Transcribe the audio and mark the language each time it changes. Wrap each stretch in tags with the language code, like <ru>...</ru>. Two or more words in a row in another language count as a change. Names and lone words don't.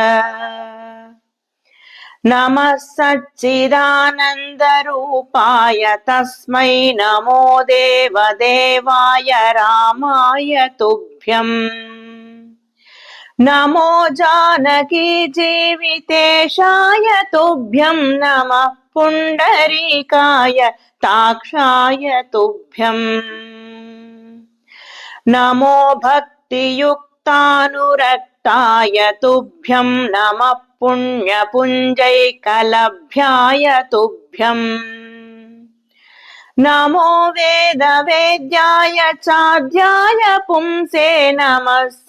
<sa>నమః సచ్చిదానందరూపాయ తస్మై నమో దేవదేవాయ రామాయ తుభ్యం. నమో జానకీ జీవితేశాయ తుభ్యం నమః పుండరీకాయ తాక్షాయ తుభ్యం. नमो भक्तियुक्तानुरक्ताय तुभ्यं नमः पुण्यपुञ्जैकलभ्याय तुभ्यम् नमो वेदवेद्याय चाद्याय पुंसे नमः</sa>